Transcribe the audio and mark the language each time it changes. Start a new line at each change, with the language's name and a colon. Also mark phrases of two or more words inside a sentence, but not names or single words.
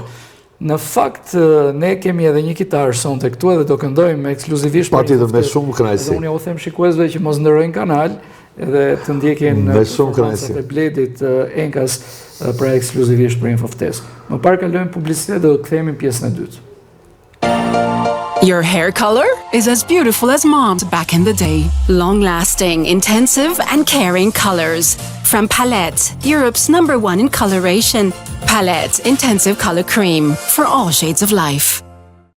Albanian: Në fakt, ne kemi edhe një kitar sonte këtu edhe do këndojmë ekskluzivisht patjetër me shumë kënaqësi. Unë u them shikuesve që mos ndërrojnë kanal edhe të ndjekin performancat e Bledit Enkas pra ekskluzivisht për Infoftes. Më parë kalojmë publicitet dhe do kthehemi pjesën e dytë.
English: Your hair color is as beautiful as mom's back in the day. Long-lasting, intensive, and caring colors. From Palette, Europe's #1 in coloration. Palette Intensive Color Cream for all shades of life.